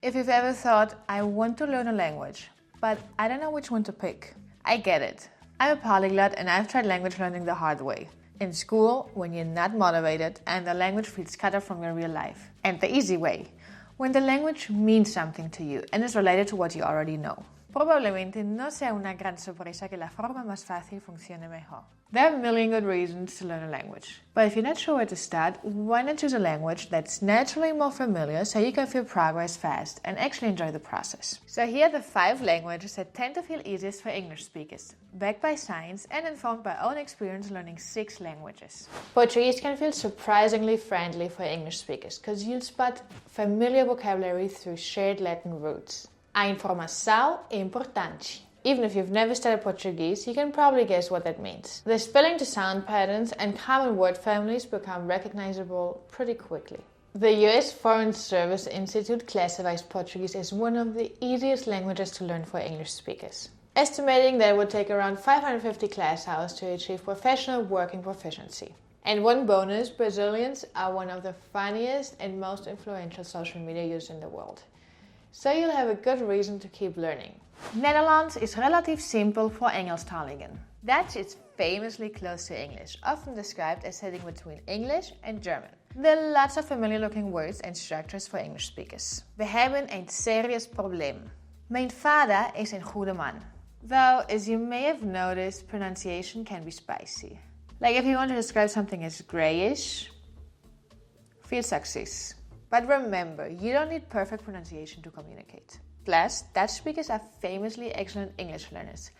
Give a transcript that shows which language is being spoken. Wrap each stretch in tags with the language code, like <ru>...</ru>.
<en>If you've ever thought, I want to learn a language, but I don't know which one to pick, I get it. I'm a polyglot and I've tried language learning the hard way. In school, when you're not motivated and the language feels cut off from your real life. And the easy way, when the language means something to you and is related to what you already know.</en> <es>Probablemente no sea una gran sorpresa que la forma más fácil funcione mejor.</es> <en>There are a million good reasons to learn a language. But if you're not sure where to start, why not choose a language that's naturally more familiar so you can feel progress fast and actually enjoy the process? So here are the 5 languages that tend to feel easiest for English speakers, backed by science and informed by own experience learning 6 languages. Portuguese can feel surprisingly friendly for English speakers because you'll spot familiar vocabulary through shared Latin roots.</en> <pt>A informação é importante.</pt> <en>Even if you've never studied Portuguese, you can probably guess what that means. The spelling to sound patterns and common word families become recognizable pretty quickly. The US Foreign Service Institute classifies Portuguese as one of the easiest languages to learn for English speakers, estimating that it would take around 550 class hours to achieve professional working proficiency. And one bonus, Brazilians are one of the funniest and most influential social media users in the world. So you'll have a good reason to keep learning.</en> <nl>Netherlands is relatief simpel voor Engelstaligen.</nl> <en>Dutch is famously close to English, often described as sitting between English and German. There are lots of familiar looking words and structures for English speakers.</en> <nl>We hebben een serieus probleem. Mijn vader is een goede man.</nl> <en>Though, as you may have noticed, pronunciation can be spicy. Like if you want to describe something as grayish,</en> <nl>veel success.</nl> <en>But remember, you don't need perfect pronunciation to communicate. Plus, Dutch speakers are famously excellent English learners.</en>